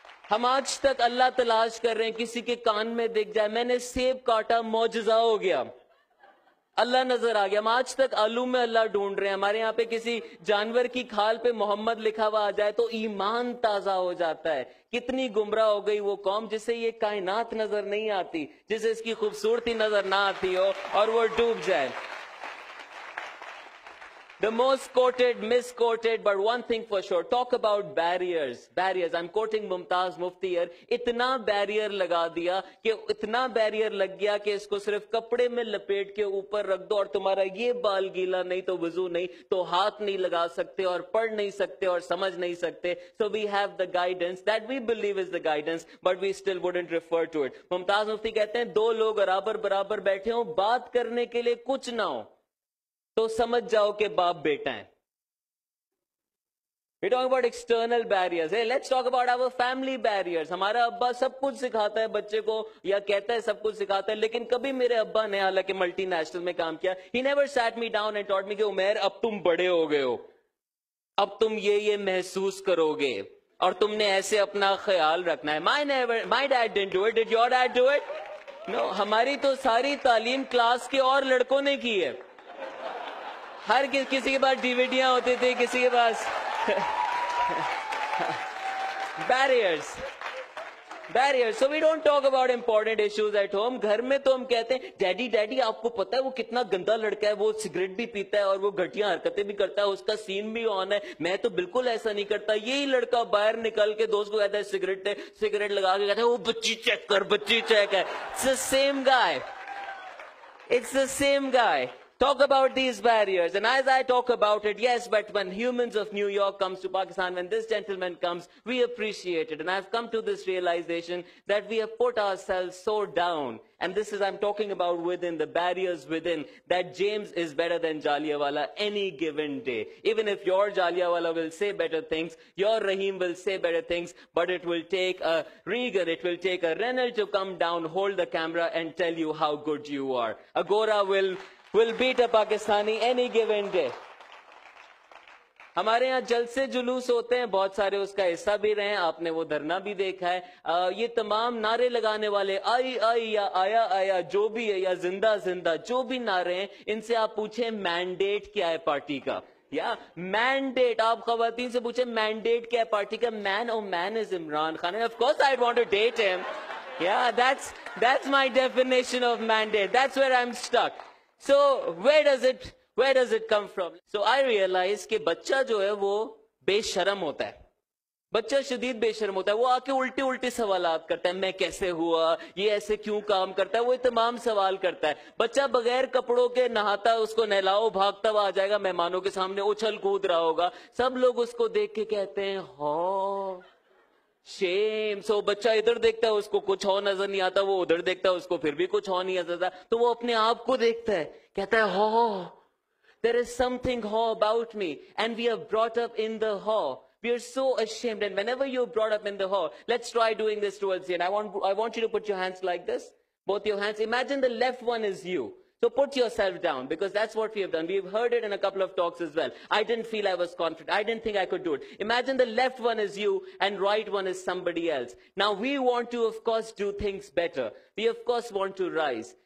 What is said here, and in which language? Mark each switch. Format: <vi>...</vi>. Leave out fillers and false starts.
<ur>ہم آج تک اللہ تلاش کر رہے ہیں کسی کے کان میں دکھ جائے میں نے سیب کاٹا معجزہ ہو گیا, اللہ نظر آ گیا. ہم آج تک آلو میں اللہ ڈھونڈ رہے ہیں. ہمارے یہاں پہ کسی جانور کی کھال پہ محمد لکھا ہوا آ جائے تو ایمان تازہ ہو جاتا ہے. کتنی گمراہ ہو گئی وہ قوم جسے یہ کائنات نظر نہیں آتی, جسے اس کی خوبصورتی نظر نہ آتی ہو اور وہ ڈوب جائے.</ur> <en>The most quoted, misquoted, but one thing for sure, talk about barriers. Barriers, I'm quoting Mumtaz Mufti here.</en> <ur>اتنا بیریئر لگا دیا کہ اتنا بیریئر لگ گیا کہ اس کو صرف کپڑے میں لپیٹ کے اوپر رکھ دو اور تمہارا یہ بال گیلا نہیں تو وضو نہیں تو ہاتھ نہیں لگا سکتے اور پڑھ نہیں سکتے اور سمجھ نہیں سکتے.</ur> <en>So we have the guidance that we believe is the guidance, but we still wouldn't refer to it.</en> <ur>Mumtaz Mufti کہتے ہیں دو لوگ برابر بیٹھے ہوں, بات کرنے کے لیے کچھ نہ ہو تو سمجھ جاؤ کہ باپ بیٹا ہے.</ur> <en>We're talking about external barriers. Hey, let's talk about our family barriers.</en> <ur>ہمارا ابا سب کچھ سکھاتا ہے بچے کو یا کہتا ہے سب کچھ سکھاتا ہے, لیکن کبھی میرے ابا نے حالانکہ ملٹی نیشنل میں کام کیا,</ur> <en>he never sat me down and taught me</en> <ur>کہ عمیر اب تم بڑے ہو گئے ہو, اب تم یہ محسوس کرو گے اور تم نے ایسے اپنا خیال رکھنا ہے.</ur> <en>My dad didn't do it. Did your dad do it? No.</en> <ur>ہماری تو ساری تعلیم کلاس کے اور لڑکوں نے کی ہے. ہر کسی کے پاس ڈیویڈیاں ہوتی تھی, کسی کے پاس barriers.</ur> <en>So we don't talk about important issues at home.</en> <ur>گھر میں تو ہم کہتے ہیں ڈیڈی آپ کو پتا ہے وہ کتنا گندا لڑکا ہے, وہ سگریٹ بھی پیتا ہے اور وہ گھٹیاں حرکتیں بھی کرتا ہے, اس کا سین بھی آن ہے, میں تو بالکل ایسا نہیں کرتا. یہی لڑکا باہر نکل کے دوست کو کہتا ہے سگریٹ لگا کے کہتا ہے وہ بچی چیک ہے.</ur> <en>It's the same guy. It's the same guy. Talk about these barriers. And as I talk about it, yes, but when Humans of New York comes to Pakistan, when this gentleman comes, we appreciate it. And I've come to this realization that we have put ourselves so down. And this is, I'm talking about within, the barriers within, that James is better than Jallianwala any given day. Even if your Jallianwala will say better things, your Rahim will say better things, but it will take a Regan, it will take a Reynolds to come down, hold the camera and tell you how good you are. Agora will beat a Pakistani any given day.</en> <ur>ہمارے ہاں جلسے جلوس ہوتے ہیں, بہت سارے اس کا حصہ بھی رہے ہیں, آپ نے وہ دھرنا بھی دیکھا ہے. یہ تمام نعرے لگانے والے آئی یا آیا جو بھی ہے یا زندہ جو بھی نعرے ہیں, ان سے آپ پوچھیں مینڈیٹ کیا ہے پارٹی کا. یا مینڈیٹ, آپ خواتین سے پوچھیں مینڈیٹ کیا ہے پارٹی کا.</ur> <en>Man is Imran Khan. Of course I'd want to date him. Yeah, that's my definition of mandate. That's where I'm stuck. So where does it come from? So I realize</en> <ur>کہ بچہ جو ہے وہ بے شرم ہوتا ہے, بچہ شدید بے شرم ہوتا ہے. وہ آ کے الٹے سوالات کرتا ہے, میں کیسے ہوا, یہ ایسے کیوں کام کرتا ہے, وہ تمام سوال کرتا ہے. بچہ بغیر کپڑوں کے نہاتا, اس کو نہلاؤ بھاگتا ہوا آ جائے گا, مہمانوں کے سامنے اچھل کود رہا ہوگا, سب لوگ اس کو دیکھ کے کہتے ہیں ہاں شیم. سو بچہ ادھر دیکھتا ہے, اس کو کچھ ہو نظر نہیں آتا, وہ ادھر دیکھتا ہے, اس کو پھر بھی کچھ ہو نہیں آتا, تو وہ اپنے آپ کو دیکھتا ہے, کہتا ہے ہاں</ur> <en>there is something haw about me, and we are brought up in the haw. We are so ashamed, and whenever you're brought up in the haw, let's try doing this towards the end. I want you to put your hands like this, both your hands. Imagine the left one is you. So put yourself down, because that's what we have done. We've heard it in a couple of talks as well. I didn't feel I was confident. I didn't think I could do it. Imagine the left one is you and right one is somebody else. Now we want to, of course, do things better. We, of course, want to rise.</en>